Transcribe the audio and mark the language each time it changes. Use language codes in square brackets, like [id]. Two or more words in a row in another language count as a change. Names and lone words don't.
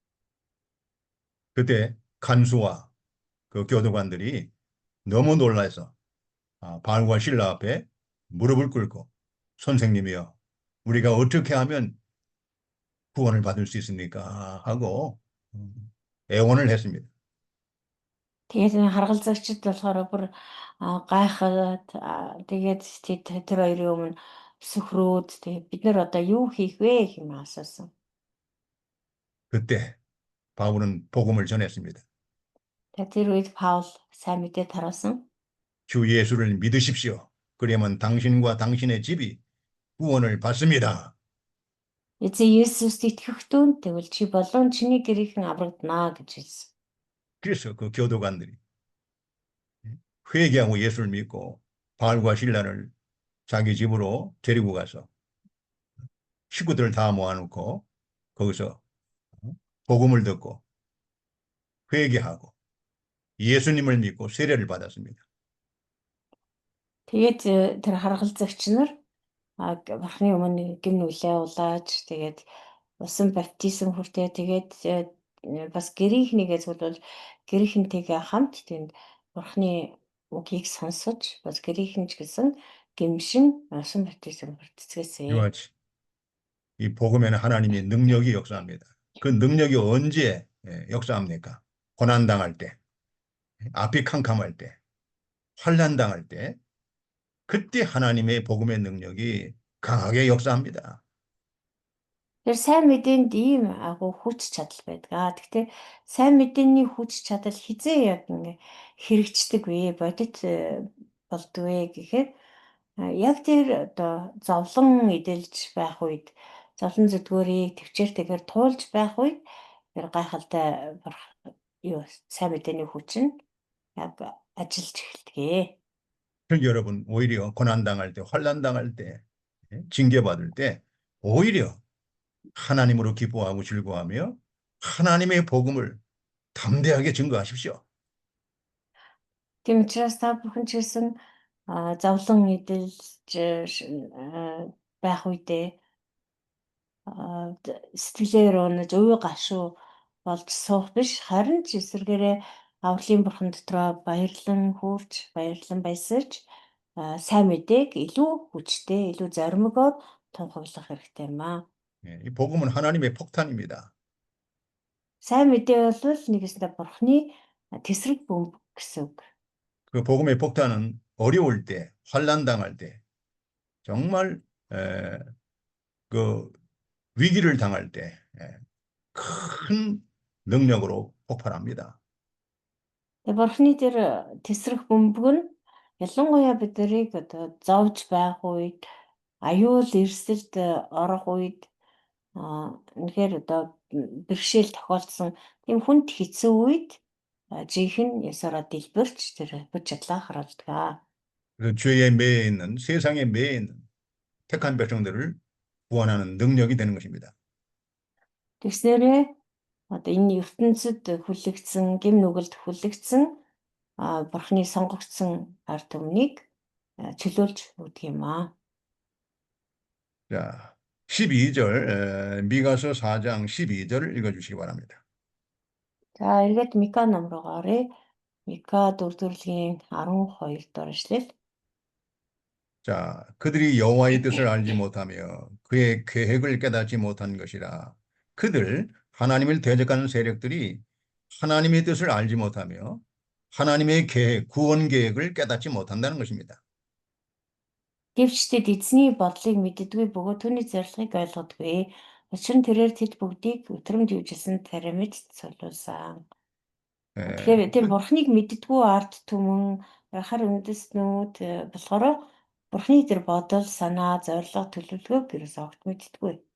[ko] 그때 간수와 그 교도관들이 너무 놀라서 바울과 신라 앞에 무릎을 꿇고 선생님이여 우리가 어떻게 하면 구원을 받을 수 있습니까? 하고 애원을 했습니다. [mn] Тэгээд энэ харгалзагчид болохоор бүр гайхаад тэгээд тэр хоёрын өмнө сүхрөөд тэгээд бид нар одоо юу хийх вэ гэм асуусан. [ko] 그때 바울은 복음을 전했습니다. [mn] Тэгээд тэр үед Паул сайн мэдээ таруулсан. [ko] 주 예수를 믿으십시오. 그러면 당신과 당신의 집이 구원을 받습니다. [mn] Эзэн Есүст итгэхтүүн тэгвэл чи болон чиний гэрийнхэн аврагдана гэж хэлсэн. [ko] 그래서 그 교도관들이 회개하고 예수를 믿고 바울과 신라를 자기 집으로 데리고 가서 식구들을 다 모아놓고 거기서 복음을 듣고 회개하고 예수님을 믿고 세례를 받았습니다. [mn] Тэгээд тэр харгалзагч нар бурхны өмнө гин нүлээ улааж тэгээд усан баптизм хүртээ тэгээд бас гэрийнхнийгээ зөвлөл гэрийнхэнтэйгээ хамт тэнд бурхны үгийг сонсож бас гэрийнхэн ч гэсэн гимшин усан баптизм хүртцгээсэн. [ko] 이와 같이 이 복음에는 하나님의 능력이 역사합니다. 그 능력이 언제 역사합니까? 고난당할 때, 앞이 캄캄할 때, 환난당할 때, 그때 하나님의 복음의 능력이 강하게 역사합니다. [mn] Тэр сайн мэдээнд ийм агуу хүч чадал байдаг. Гэхдээ сайн мэдээний хүч чадал хизээ яг ингээ хэрэгждэг вэ? Бодит болдгоо гэхээр яг тэр одоо зовлон эдэлж байх үед зовлон зүдгөөрийг төвчээртэйгээр туулж байх үед тэр гайхалтай юу сайн мэдээний хүч нь яг ажиллаж эхэлдэг. [ko] 여러분 오히려 고난당할 때, 환난당할 때, 징계받을 때 오히려 하나님으로 기뻐하고 즐거워하며 하나님의 복음을 담대하게 증거하십시오. [mn] Тийм учраас та бүхэн ч гэсэн зовлон эдэлж байх үедээ сэтгэлээр унаж үй гашуу болж суух биш харин ч эсвэргээрээ авралын бурхан дотроо баярлан хөөрч баярлан баясарч сайн мэдээг илүү хүчтэй илүү зоримогоор тунхаглах хэрэгтэй юм аа. [ko] 이 복음은 하나님의 폭탄입니다. [mn] сайн мэдээ бол нэгэсдээ бурхны тэсрэг бөмбөг гэсэн үг. [ko] 그 복음의 폭탄은 어려울 때, 환난당할 때, 정말 그 위기를 당할 때 큰 능력으로 폭발합니다. [mn] Тэгээ бурхны тэр тэсрэх бөмбөг нь ялангуяа биднийг одоо зовж байх үед аюул эрсдэлд орох үед үнэхээр одоо бэрхшээл тохиолдсон тийм хүнд хэцүү үед жинхэнэ ясаараа дэлбэрч тэр бүч чадлаа харуулдаг. [ko] 그 죄에 매여 있는 세상에 매여 있는 택한 백성들을 구원하는 능력이 되는 것입니다. [mn] Тэгснээрээ одоо энэ ертөнцид хүлэгдсэн гэм нүгэлд хүлэгдсэн бурхны сонгогдсон ард түмнийг чөлөөлж өгдөг юм аа. [ko] 자, 12절 미가서 4장 12절을 읽어주시기 바랍니다. [mn] За эргээд Мика ном руу гарыг. Мика 4-ийн 12 дор ишлэл. [ko] 자, 그들이 여호와의 뜻을 알지 못하며 그의 계획을 깨닫지 못한 것이라. 그들 하나님을 대적하는 세력들이 하나님의 뜻을 알지 못하며 하나님의 계획, 구원 계획을 깨닫지 못한다는 것입니다. [mn] Гэвч тэд эзний бодлыг мэддэггүй бөгөөд түүний зорилгыг ойлгодгүй. Учир нь тэрээр тэд бүгдийг өтрөмд юужилсэн тарамид цуглуулсан. [ko] 예, [mn] Тэгэхээр тэр бурхныг мэддгүү арт түмэн хар үндэстнүүд болохоор бурхны тэр бодол, санаа, зорилго, төлөвлөгөөг ерөөс огт мэддэггүй.